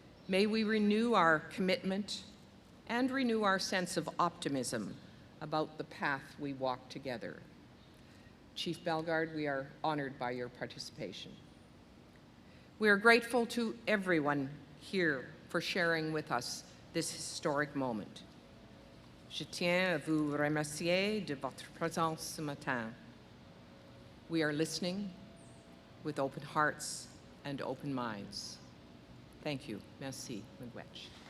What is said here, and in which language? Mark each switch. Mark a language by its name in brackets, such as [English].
[English] May we renew our commitment and renew our sense of optimism about the path we walk together. Chief Bellegarde, we are honored by your participation. We are grateful to everyone here for sharing with us this historic moment. [French] Je tiens à vous remercier de votre présence ce matin. [English] We are listening with open hearts and open minds. Thank you. Merci, Miigwech.